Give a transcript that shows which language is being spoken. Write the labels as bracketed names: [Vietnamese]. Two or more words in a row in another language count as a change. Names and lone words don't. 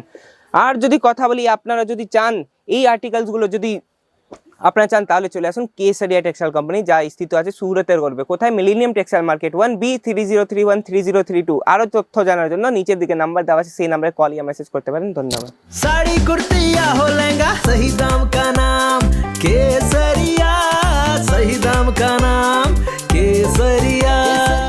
[Bangla] আর যদি কথা বলি আপনারা যদি চান এই আর্টিকেলসগুলো যদি আপনারা চান তাহলে চলে আসুন কেসারিয়া টেক্সটাইল কোম্পানি, যা স্থিত আছে সুরতের গর্বে। কোথায়? মিলেনিয়াম টেক্সটাইল মার্কেট 1B30313032। আরো তথ্য জানার জন্য নিচের দিকে নাম্বার দেওয়া আছে, সেই নাম্বারে কল या মেসেজ করতে পারেন। ধন্যবাদ। [Hindi] साड़ी कुर्ती या हो लहंगा, सही दाम का नाम केसरिया, सही दाम का नाम केसरिया।